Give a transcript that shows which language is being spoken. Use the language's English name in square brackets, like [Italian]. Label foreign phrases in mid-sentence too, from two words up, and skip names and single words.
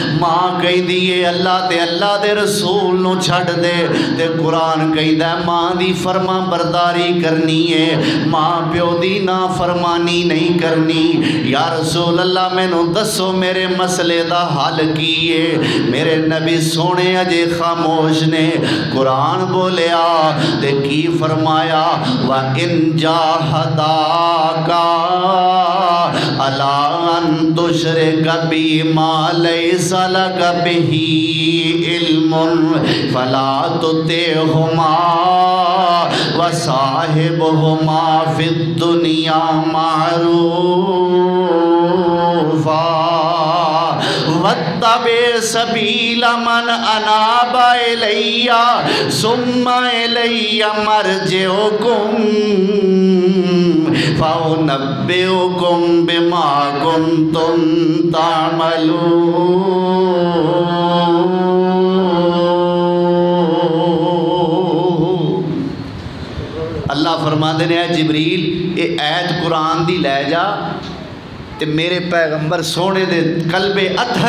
[Punjabi] ماں کہندی ہے اللہ دے رسول نوں چھڈ دے، تے قرآن کہندا ماں دی فرماں برداری کرنی ہے، ماں پیو دی نافرمانی نہیں کرنی. [Arabic] يا رسول الله [Punjabi] مینوں دسو میرے مسئلے دا حل کی ہے. میرے نبی سوہنے اجے خاموش نیں، قرآن بولیا تے کی فرمایا, [Arabic] وإن جاهداك على أن تشرك بي ما ليس لك به علم فلا تطعهما وصاحبهما في الدنيا معروفا واتبع سبيل من أناب إلي ثم إلي مرجعكم فأنبئكم بما كنتم تعملون. [Punjabi] اللہ فرماندے نیں جبریل اے آیت قرآن دی لے جا تے میرے پیغمبر سوہنے دے قلب اتھر